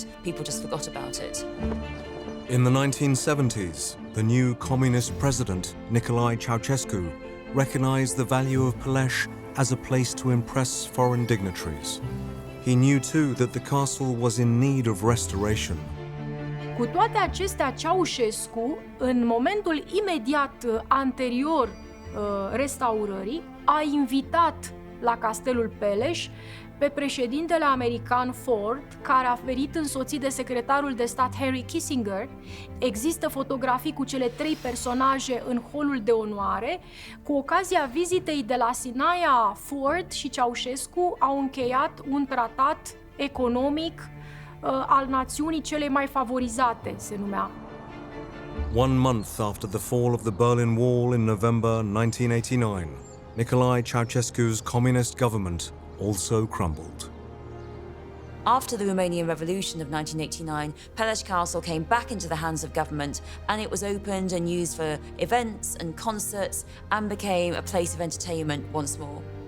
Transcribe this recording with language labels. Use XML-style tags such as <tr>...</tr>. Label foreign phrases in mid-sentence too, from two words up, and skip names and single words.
<en>People just forgot about it. In the 1970s, the new communist president, Nicolae Ceausescu, recognized the value of Peleș as a place to impress foreign dignitaries. He knew too that the castle was in need of restoration.</en> <ro>Cu toate acestea, Ceaușescu, în momentul imediat anterior restaurării, a invitat la castelul Peleș pe președintele american Ford, care a venit însoțit de secretarul de stat Henry Kissinger. Există fotografii cu cele 3 personaje în holul de onoare. Cu ocazia vizitei de la Sinaia, Ford și Ceaușescu au încheiat un tratat economic al națiunii cele mai favorizate, se numea.</ro> <en>1 month after the fall of the Berlin Wall in November 1989, Nicolae Ceausescu's communist government also crumbled. After the Romanian Revolution of 1989, Peleș Castle came back into the hands of government, and it was opened and used for events and concerts and became a place of entertainment once more.</en>